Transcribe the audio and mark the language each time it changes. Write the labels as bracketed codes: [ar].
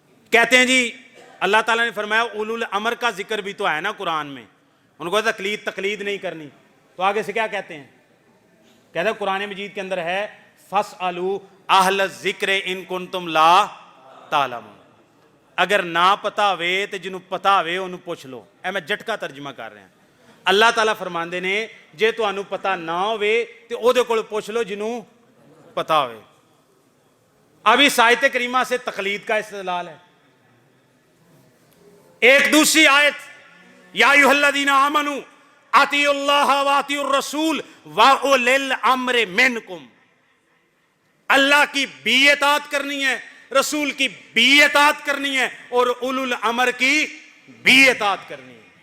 [ur] کہتے ہیں جی اللہ تعالیٰ نے فرمایا اولو الامر کا ذکر بھی تو ہے نا قرآن میں, ان کو تقلید نہیں کرنی. تو آگے سے کیا کہتے ہیں؟ کہتے ہیں قرآن مجید کے اندر ہے [ar] فَاسْأَلُوا أَهْلَ الذِّكْرِ إِن كُنتُمْ لَا تَعْلَمُونَ. [pa] اگر نہ پتا ہوئے تو جنہوں پتا ہوئے انہوں پوچھ لو. اے میں جھٹکا ترجمہ کر رہے ہیں. اللہ تعالیٰ فرماندے نے جے تو انہوں پتا نہ ہوئے تو او دے کول پوچھ لو جنہوں پتا ہوئے. [ur] اب اس آیت کریمہ سے تقلید کا استدلال ہے. ایک دوسری آیت [ar] یا ایھا الذین آمنوا اطیعوا اللہ واطیعوا الرسول واولی الامر منکم. [ur] اللہ کی بھی اطاعت کرنی ہے, رسول کی بھی اطاعت کرنی ہے اور اولو الامر کی بھی اطاعت کرنی ہے.